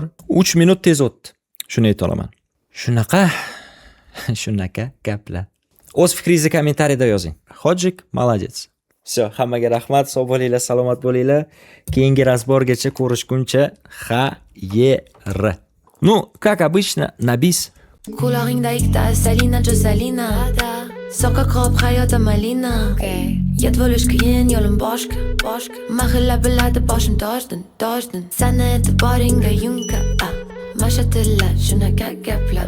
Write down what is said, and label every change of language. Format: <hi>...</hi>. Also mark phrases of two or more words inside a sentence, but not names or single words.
<uz>3 minut tez o'tdi. Shuni ayta olaman. Shunaqa gaplar. O'z fikringizni kommentariyada yozing.</uz> <ru>Hojik, молодец.</ru> <uz>Все, hammaga rahmat, sog' bo'linglar, salomat bo'linglar. Keyingi razborgacha ko'rishguncha xayr.</uz> <ru>Ну, как обычно, на bis.</ru> <uz>Qulog'ingda ikkita Salina Josalina. Soqqa qop hayota malina. Yod bo'lish qiyin, yo'lim boshqa. Mahalla biladi boshim tojdin. Sani e'tiboringga yunka. Mashatillar, shunaqa gaplar.</uz>